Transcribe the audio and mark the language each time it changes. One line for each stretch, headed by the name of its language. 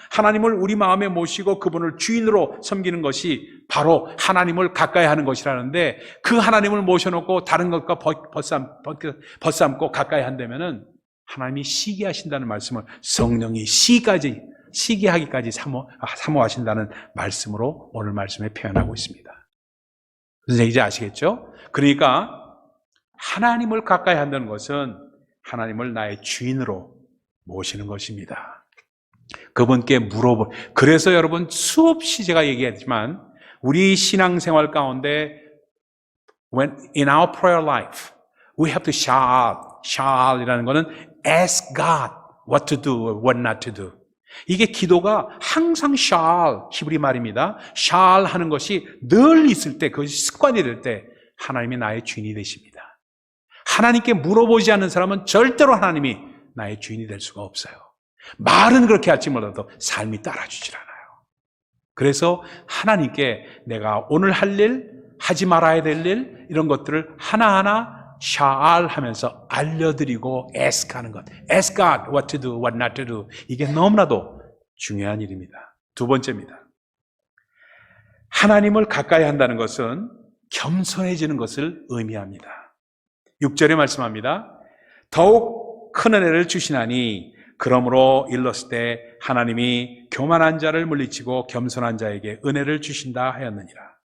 Korean: 하나님을 우리 마음에 모시고 그분을 주인으로 섬기는 것이 바로 하나님을 가까이 하는 것이라는데 그 하나님을 모셔놓고 다른 것과 벗삼고 가까이 한다면은 하나님이 시기하신다는 말씀을 성령이 시기하기까지 사모하신다는 말씀으로 오늘 말씀에 표현하고 있습니다. 그래서 이제 아시겠죠? 그러니까 하나님을 가까이 한다는 것은 하나님을 나의 주인으로 모시는 것입니다. 그분께 그래서 여러분 수없이 제가 얘기했지만 우리 신앙생활 가운데
English: in our prayer life we have to shout
Korean: 이라는 것은
English: ask God what to do or what not to do.
Korean: 이게 기도가 항상 shall 히브리 말입니다. shall 하는 것이 늘 있을 때 그것이 습관이 될 때 하나님이 나의 주인이 되십니다. 하나님께 물어보지 않는 사람은 절대로 하나님이 나의 주인이 될 수가 없어요. 말은 그렇게 할지 몰라도 삶이 따라주질 않아요. 그래서 하나님께 내가 오늘 할 일, 하지 말아야 될 일, 이런 것들을 하나하나 shall 하면서 알려드리고 ask 하는 것.
English: ask God what to do, what not to do.
Korean: 이게 너무나도 중요한 일입니다. 두 번째입니다. 하나님을 가까이 한다는 것은 겸손해지는 것을 의미합니다. 6절에 말씀합니다. 더욱 큰 은혜를 주시나니 그러므로 일렀을 때 하나님이 교만한 자를 물리치고 겸손한 자에게 은혜를 주신다 하였느니라.